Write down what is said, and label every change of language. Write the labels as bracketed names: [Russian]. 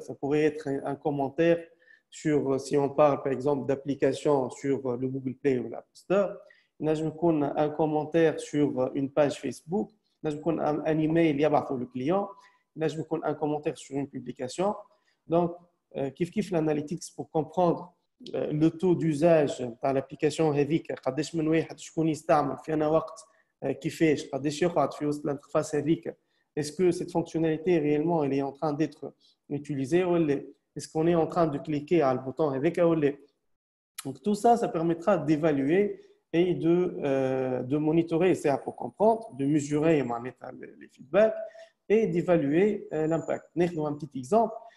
[French] Ça pourrait être un commentaire sur, si on parle par exemple d'applications sur le Google Play ou l'App Store, il y a un commentaire sur une page Facebook, il y a un email pour le client, il y a un commentaire sur une publication. [Arabic] Donc, كيف [French] l'analytics pour comprendre le taux d'usage de l'application [Arabic] هذيك قداش من واحد شكون يستعمل في أنا وقت كيفاش قداش يقعد في وسط l'interface هذيك. [French] Est-ce que cette fonctionnalité réellement elle est en train d'être utilisée ou est-ce qu'on est en train de cliquer à le bouton avec ou pas? Donc tout ça, ça permettra d'évaluer et de monitorer, c'est pour comprendre, de mesurer les feedbacks et d'évaluer l'impact. Un petit exemple.